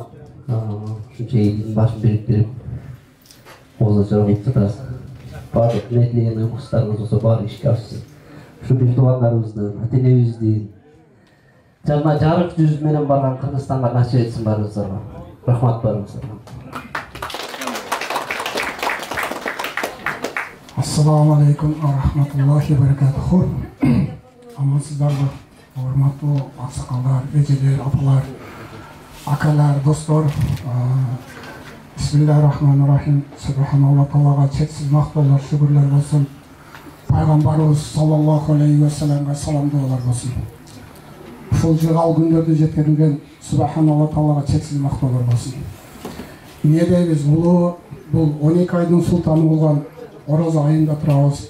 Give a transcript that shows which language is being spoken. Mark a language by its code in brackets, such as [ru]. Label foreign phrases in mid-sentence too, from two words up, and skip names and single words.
[ky] Ушунча элдин башын бириктирип, Оозун Ачар кылып жатасыз. Баардык ниеттеген уюмуштарыңыз болсо баары ишке ашсын. Ушу бир туугандарыбыздын, ата-энебиздин жана жарык жүз менен барган Кыргызстанга насип этсин баарыбыздарга. Рахмат баарыңыздарга. [ar] السلام عليكم ورحمة الله وبركاته. [ky] Амансыздарбы, урматтуу аксакалдар, эжелер, апалар, акалар, достор. [ar] بسم الله الرحمن الرحيم. [ky] Субханаллах Таалага чексиз мактоолор, шүгүрлөр болсун. Пайгамбарыбыз [ar] صلى الله عليه وسلم [ky] салам дуалар болсун. Ушул жыгал күндөрдү жеткирилген Субханаллах Таалага чексиз мактоолор болсун. Эмне дейбиз? Бул 12 айдын султаны болгон Ораза айында турабыз.